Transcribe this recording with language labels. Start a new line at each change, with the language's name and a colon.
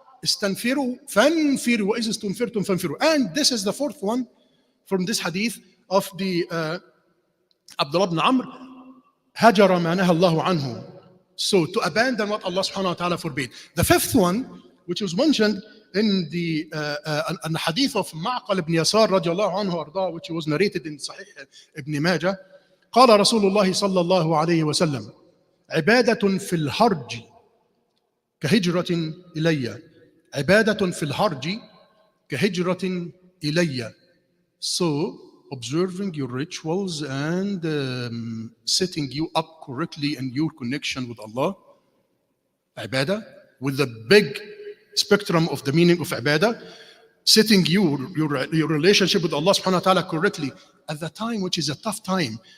English: Istanfiru fanfiru wa idha istunfirtum fanfiru. And this is the 4th one from this hadith of the Abdullah ibn Amr. Hajara ma naha Allahu anhu. So to abandon what Allah subhanahu wa ta'ala forbade. The 5th one, which was mentioned in the hadith of Ma'qal ibn Yasar radiallahu anhu arda, which was narrated in Sahih ibn Majah.
Arabic: قال رسول الله صلى الله عليه وسلم: عبادة في الحرج كهجرة إلي. عبادة في الحرج كهجرة إلي.
English: So observing your rituals and setting you up correctly in your connection with Allah, ibadah, with the big spectrum of the meaning of ibadah, setting your relationship with Allah subhanahu wa ta'ala correctly at the time which is a tough time.